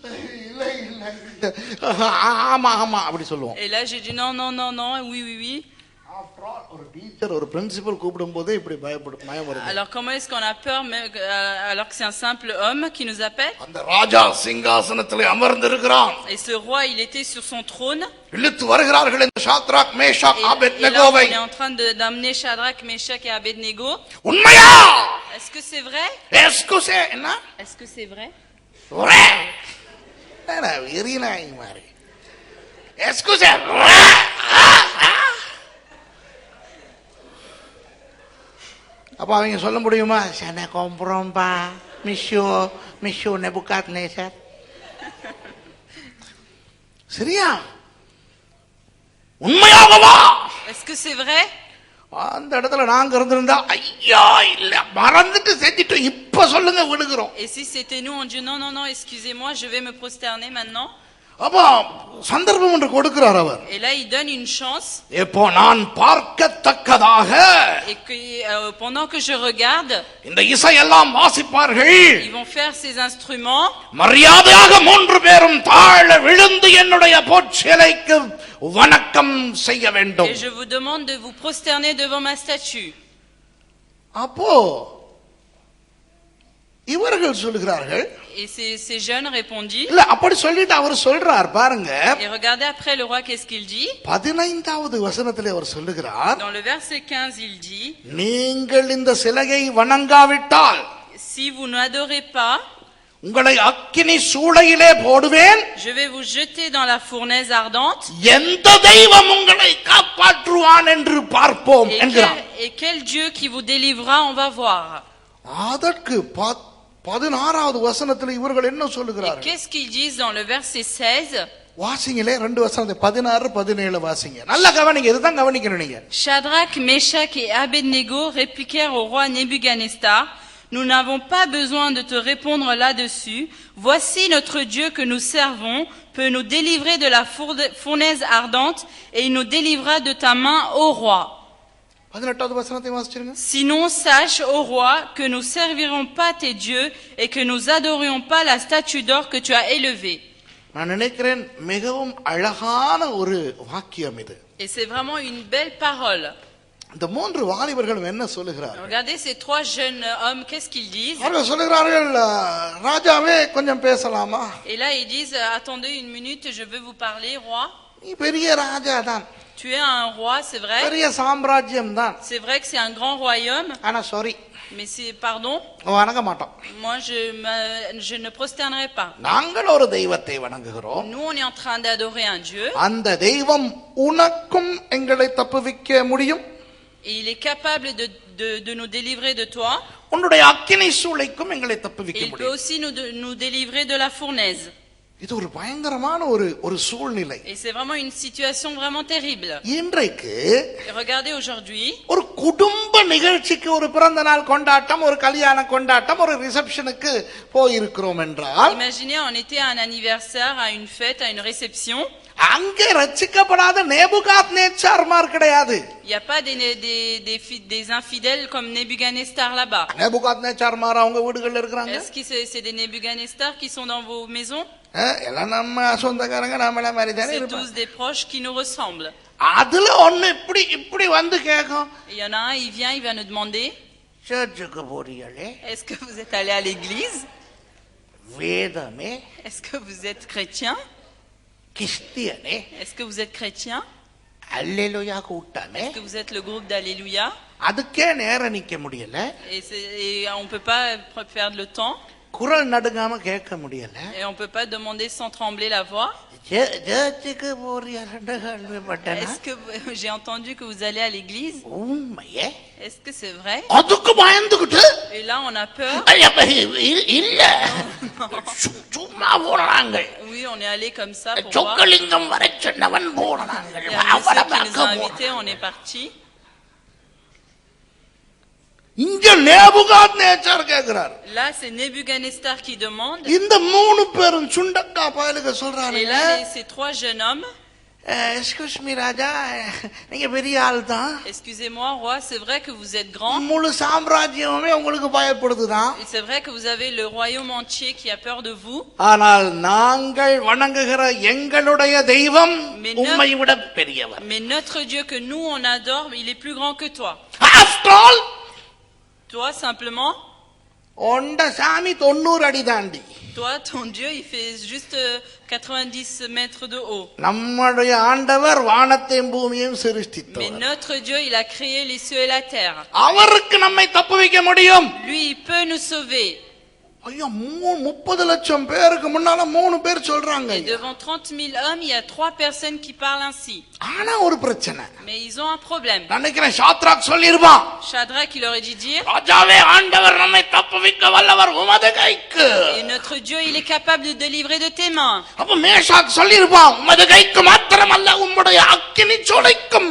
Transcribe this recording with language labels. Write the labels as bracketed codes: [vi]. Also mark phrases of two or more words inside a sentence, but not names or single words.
[ta] ஆமா ஆமா அப்படி சொல்லுவோம். [fr] Et là j'ai dit non non non non, oui oui oui. [ta] ஒரு டீச்சர் ஒரு பிரின்சிபல் கூப்பிடும்போது இப்படி பயம் வருது. [fr] Alors comment est-ce qu'on a peur alors que c'est un simple homme qui nous appelle? [ta] அந்த ராஜா சிங்காசனத்திலே அமர்ந்திருக்கிறான். [fr] Et ce roi, il était sur son trône. [ta] இழுத்து வருகிறார்கள் இந்த ஷாத்ராக் மேஷாக் ஆபேத்நேகோவை. [fr] On est en train d'amener Shadrach, Meshach et Abednego. [ta] உண்மையா? [fr] Est-ce que c'est vrai? Est-ce que c'est என்ன? Est-ce que c'est vrai? vrai. [ta] என்ன வெறினாய் மாதிரி. [fr] Est-ce que c'est vrai? [ta] அப்ப அவங்க சொல்ல முடியுமா? சன கொம்புறோம்பா மிஷோ நெபுகாத்நேசர். சரியா? உண்மையாகவா? [fr] Est-ce que c'est vrai? [ta] அந்த இடத்துல நாங்க இருந்திருந்தா ஐயா இல்ல மறந்துட்டு செஞ்சிட்டு இப்ப சொல்லுங்க விடுகிறோம். [fr] Et si c'était nous, on dit non non non, excusez-moi, je vais me prosterner maintenant. [ta] அப்ப சந்தர்ப்பம் ஒன்று கொடுக்கிறார் அவர். [fr] Et là il donne une chance. [ta] இப்போ நான் பார்க்கத்தக்கதாக. [fr] Et que pendant que je regarde, [ta] இந்த இசை எல்லாம் வாசிப்பார்கள். [fr] Ils vont faire ces instruments. [ta] மரியாதையாக மூன்று பேரும் தாழ விழுந்து என்னுடைய பொற்சிலைக்கு வணக்கம் செய்ய வேண்டும். [fr] Et je vous demande de vous prosterner devant ma statue. [ta] அப்போ இவர்கள் சொல்கிறார்கள். [fr] Et ces jeunes répondit. [ta] இல்ல அப்படி சொல்லிட்டு அவர் சொல்றார் பாருங்க. [fr] Et regardez après le roi qu'est-ce qu'il dit? [ta] 15வது வசனத்திலே அவர் சொல்லுகிறார். [fr] Dans le verset 15 il dit. [ta] நீங்கள் இந்த சிலையை வணங்காவிட்டால், [fr] si vous n'adorez pas, [ta] உங்களை அக்கினி சூளையிலே போடுவேன். [fr] je vais vous jeter dans la fournaise ardente. [ta] எந்த தெய்வம் உங்களை காப்பாற்றுவான் என்று பார்ப்போம் என்கிறார். [fr] Et quel Dieu qui vous délivrera, on va voir. [ta] அதற்கு 16வது வசனத்தில் இவர்கள் என்ன சொல்லுகிறார்கள்? [fr] Qu'est-ce qu'ils disent dans le verset 16? [ta] வாசிங்களே ரெண்டு வசனத்தை 16 17 வாசிங்க. நல்லா கவனிங்க, இதுதான் கவனிக்கணும் நீங்க. [fr] Shadrach, Meshach et Abednego répliquèrent au roi Nebuchadnezzar, nous n'avons pas besoin de te répondre là-dessus. Voici notre Dieu que nous servons peut nous délivrer de la fournaise ardente et il nous délivrera de ta main, ô roi. [ta] 18வது வசனத்தை வாசிச்சிருங்க. [fr] Sinon, sache, ô roi, que nous servirons pas tes dieux et que nous adorions pas la statue d'or que tu as élevée. [ta] நான் நினைக்கிறேன் மிகவும் அழகான ஒரு வாக்கியம் இது. [fr] Et c'est vraiment une belle parole. [ta] இந்த மூன்று வாலிபர்களும் என்ன சொல்லுகிறார்கள்? [fr] Regardez ces trois jeunes hommes, qu'est-ce qu'ils disent? [ta] அவர்கள் சொல்லுகிறார்கள், ராஜாவே கொஞ்சம் பேசலாமா? [fr] Et là ils disent, attendez une minute, je veux vous parler, roi. [ta] நீ பெரிய ராஜா தான். [fr] Tu es un roi, c'est vrai. [ta] பெரிய சாம்ராஜ்யம் தான். [fr] C'est vrai que c'est un grand royaume. [ta] ஆனா சாரி. [fr] Mais c'est pardon. [ta] வணங்க மாட்டோம். [fr] Moi je ne prosternerai pas. [ta] நாங்கள் ஒரு தெய்வத்தை வணங்குகிறோம். [fr] Nous on est en train d'adorer un Dieu. [ta] அந்த தெய்வம் உனக்கும் எங்களை தப்புவிக்க முடியும். [fr] Et il est capable de nous délivrer de toi. [ta] உன்னுடைய அக்கினி சூளைக்கும் எங்களை தப்புவிக்க முடியும். [fr] Il peut aussi nous délivrer de la fournaise. [ta] இது ஒரு பயங்கரமான ஒரு சூழ்நிலை. [fr] Et c'est vraiment une situation vraiment terrible. [ta] இன்றைக்கு [fr] regardez aujourd'hui [ta] ஒரு குடும்ப நிகழ்ச்சிக்கு ஒரு பிறந்த நாள் கொண்டாட்டம், ஒரு கல்யாண கொண்டாட்டம், ஒரு ரிசப்ஷனுக்கு போய் இருக்கிறோம் என்றால், [fr] imaginez on était à un anniversaire, à une fête, à une réception. [ta] அங்கே ரட்சிக்கப்படாத நேபுகாத்நேச்சார்மார் கிடையாது. [fr] Il y a pas des infidèles comme Nebuchadnezzar là-bas. [ta] நேபுகாத்நேச்சார்மார் அவங்க வீடுகள்ல இருக்காங்க. [fr] Est-ce que c'est des Nebuchadnezzar qui sont dans vos maisons? [ta] எல்லாம் நம்ம சொந்தக்காரங்க நம்மள மாதிரி தானே [fr] C'est [ta] இருப்பாங்க. [fr] tous des proches qui nous ressemblent. [ta] அதுல ஒண்ணு இப்படி வந்து கேக்கும். [fr] Il y en a un, il vient, il va nous demander, [ta] சர்ச்சுக்கு போறீங்களே? [fr] est-ce que vous êtes allé à l'église? [ta] வேதமே? [fr] Est-ce que vous êtes chrétien? [ta] கிறிஸ்டியனே? [fr] Est-ce que vous êtes chrétien? [ta] அல்லேலூயா கூட்டமே? [fr] Est-ce que vous êtes le groupe d'Alléluia? [ta] அதுக்கே நேரம் நிக்க முடியல. [fr] Et on peut pas perdre le temps. [ta] குரல் நடுங்காம கேட்க முடியல. [fr] Et on peut pas demander sans trembler la voix. [ta] சர்ச்சுக்கு போறீங்கன்னு கேள்விப்பட்டேன். [fr] Est-ce que j'ai entendu que vous allez à l'église? [ta] உண்மையே? [fr] Est-ce que c'est vrai? [ta] அதுக்கு பயந்துக்கிட்டு. [fr] Et là on a peur. [ta] இல்ல. சும்மா போறாங்க. [fr] Oui, on est allé comme ça pour voir. [ta] சொக்கலிங்கம் வரை சொன்னவன் போறாங்க. [fr] Il y a un monsieur qui nous a invités, on est parti. [ta] இங்க நேபுகாத்நேச்சார் கேக்குறார். [fr] Là, c'est Nebuchadnezzar qui demande. [ta] இந்த மூணு பேரும் சுண்டக்கா பயலுக்கு சொல்றாங்க. [fr] Et là, ces trois jeunes hommes. [en] excuse me [ta] ராஜா, நீங்க பெரிய ஆள் தான். [fr] Excusez-moi, roi, c'est vrai que vous êtes grand. [ta] முழு சாம்ராஜ்யமே உங்களுக்கு பயப்படுதுதான். [fr] C'est vrai que vous avez le royaume entier qui a peur de vous. [ta] ஆனால் நாங்கள் வணங்குகிற எங்களுடைய தெய்வம் உம்மை விட பெரியவர். [fr] Mais notre Dieu que nous on adore, il est plus grand que toi. [en] After all, [fr] toi simplement, [ta] ஒண்ட சாமி 90 அடி தாண்டி. [fr] Toi, ton Dieu, il fait juste 90 mètres de haut. [ta] நம்முடைய ஆண்டவர் வானத்தையும் பூமியையும் சிருஷ்டித்தார். [fr] Mais notre Dieu, il a créé les cieux et la terre. [ta] அவருக்கு நம்மை தப்புவிக்க முடியும். [fr] Lui, il peut nous sauver. [ta] ஐயோ 30 லட்சம் பேருக்கு முன்னால 3 பேர் சொல்றாங்க. [fr] Et devant 30 000 hommes, il y a 3 personnes qui parlent ainsi. [ta] ஆனா ஒரு பிரச்சனை. [fr] Mais ils ont un problème. [ta] நினைக்கிறேன் ஷாத்ராக் சொல்லிருப்பான். [fr] Shadrach, il aurait dû dire. [ta] ராஜாவே, ஆண்டவர் நம்மை தப்புவிக்க வல்லவர் உமது கைக்கு. [fr] Et notre Dieu, il est capable de délivrer de tes mains. [ta] அப்ப மேஷாக் சொல்லிருப்பான், உமது கைக்கு மாத்திரமல்ல உம்முடைய அக்கினி சூளைக்கும்.